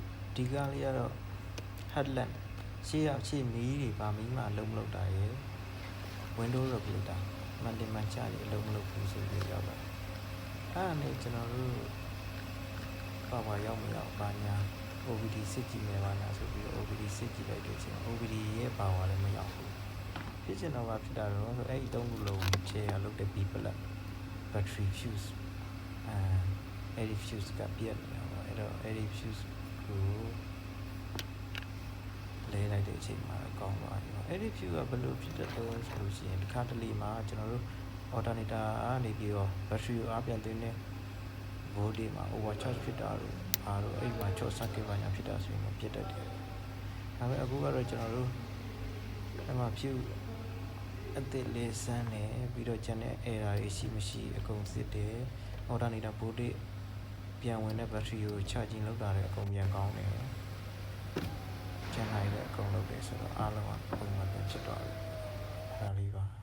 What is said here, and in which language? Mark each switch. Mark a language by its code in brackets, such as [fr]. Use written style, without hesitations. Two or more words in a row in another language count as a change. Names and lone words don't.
[my] ဒီကားလေးကတော့ headlamp ရှေ့ရောက်ရှေ့မီးတွေပါမီးမှအလုံးမလုပ်တာရယ် [en] window regulator [my] မှန်တင်မှန်ချတွေအ လုံးမလုပ်ဘူးဆိုပြီးရောက်ပါတယ်အဲ့ဒါနဲ့ကျွန်တော်တို့ပါရောက်မရောက်ပါညာ OBD စစ်ကြည့်မယ်ပါညာဆိုပြီး OBD စစ်ကြည့်လိုက်တဲ့အချိန် OBD ရဲ့ပါဝါလည်းမရောက်ဘူးဖြစ်ချင်တော့ဖြစ်တာတော့ဆိုအဲ့ဒီ3ခုလုံး share လုပ်တဲ့ [en] B plug battery fuse [my] အဲ့ဒီ fuse ကပြတ်နေတာပေါ့အဲ့တော့အဲ့ဒီ fuse ကို လဲလိုက်တဲ့အချိန်မှာကောင်းသွားပြီအဲ့ဒီ fuse ကဘယ်လိုဖြစ်တဲ့တော့ဆိုလို့ရှိရင်တစ်ခါတလေမှာ ကျွန်တော်တို့ alternator ကနေပြီးတော့ battery ကိုအားပြန်သွင်းတဲ့ voltage မှာ overcharge ဖြစ်တာတို့အားတို့အဲ့မှာ [en] short circuit [my] ဘာညာဖြစ်တာဆိုရင်ပြတ်တတ်တယ်ဒါပေမဲ့အခုကတော့ကျွန်တော်တို့အဲ့မှာ fuse အသစ်လေးစမ်းတယ်ပြီးတော့ကျန်တဲ့ error တွေရှိမရှိအကုန်စစ်တယ် [en] alternator voltage [my] ပြန်ဝင်တဲ့ battery ကို charging လုပ်တာလည်းအကုန်ပြန်ကောင်းတယ်ကျန်နိုင်တဲ့အကုန်လုပ်တယ်ဆိုတော့အားလုံးကပုံမှန်ပြန်ဖြစ်သွားပြီဒါလေး